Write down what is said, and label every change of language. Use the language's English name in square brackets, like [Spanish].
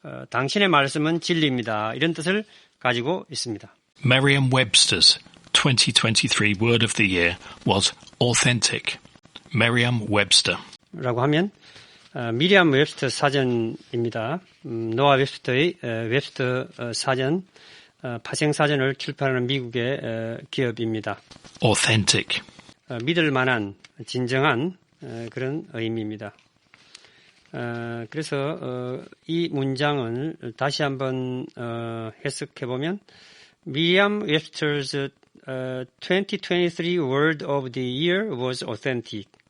[Korean] 당신의 말씀은 진리입니다. 이런 뜻을 가지고 있습니다. [English] Merriam-Webster's 2023 Word of the Year was authentic. Merriam-Webster. [Korean] 라고 하면 미리암 웹스터 사전입니다. 노아 웹스터의 웹스터 사전, 파생 사전을 출판하는 미국의 기업입니다. [English] Authentic. [Korean] 믿을 만한, 진정한 그런 의미입니다. 그래서 이 문장을 다시 한번 해석해 보면 [English] Merriam Webster's 2023 Word of the Year was authentic.